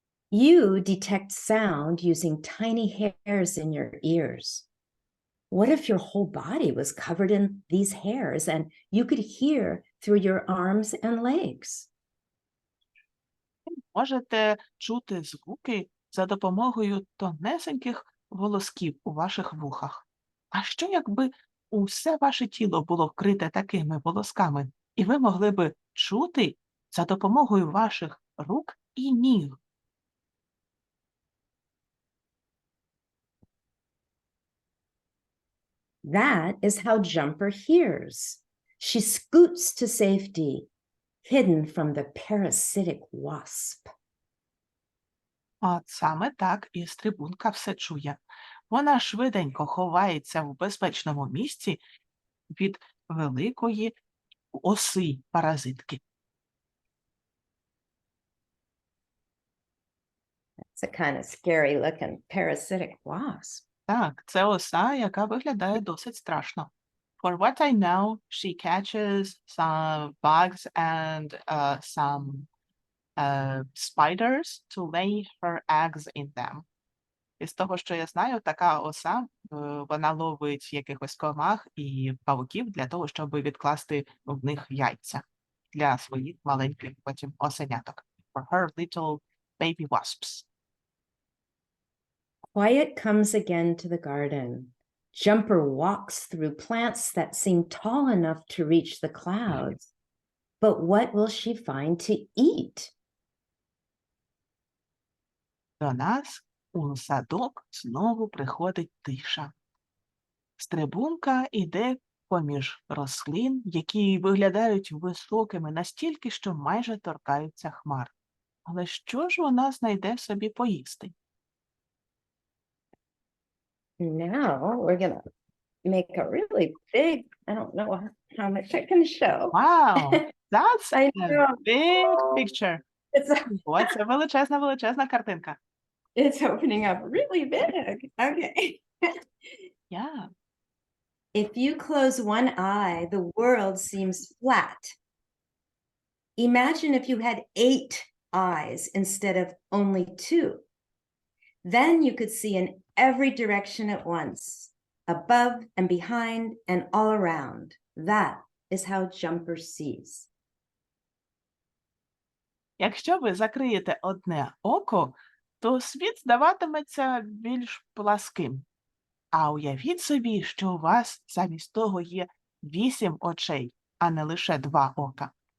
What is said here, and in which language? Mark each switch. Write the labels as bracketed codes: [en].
[en] You detect sound using tiny hairs in your ears. What if your whole body was covered in these hairs and you could hear through your arms and legs? [uk] Можете чути звуки за допомогою тонесеньких волосків у ваших вухах. А що якби усе ваше тіло було вкрите такими волосками, і ви могли би чути за допомогою ваших рук і ніг? [en] That is how Jumper hears. She scoots to safety, hidden from the parasitic wasp. [uk] От саме так і стрибунка все чує. Вона швиденько ховається в безпечному місці від великої оси-паразитки. [en] It's a kind of scary looking parasitic wasp. [uk] Так, це оса, яка виглядає досить страшно. [en] For what I know, she catches some bugs and some spiders to lay her eggs in them. [uk] Із того, що я знаю, така оса, вона ловить якихось комах і павуків для того, щоб відкласти в них яйця для своїх маленьких потім осеняток. [en] For her little baby wasps. Quiet comes again to the garden. Jumper walks through plants that seem tall enough to reach the clouds. But what will she find to eat? [uk] До нас у садок знову приходить тиша. Стрибунка іде поміж рослин, які виглядають високими настільки, що майже торкаються хмар. Але що ж вона знайде собі поїсти? [en] Now we're going to make a really big, I don't know how much I can show. Wow, that's I a know. big picture. [uk] О, це величезна картинка. [en] It's opening up really big. Okay. Yeah. If you close one eye, the world seems flat. Imagine if you had 8 eyes instead of only 2. Then you could see in every direction at once, above and behind and all around. That is how Jumper sees. [uk] Якщо ви закриєте одне око, то світ здаватиметься більш пласким. А уявіть собі, що у вас замість того є 8 очей, а не лише 2 ока.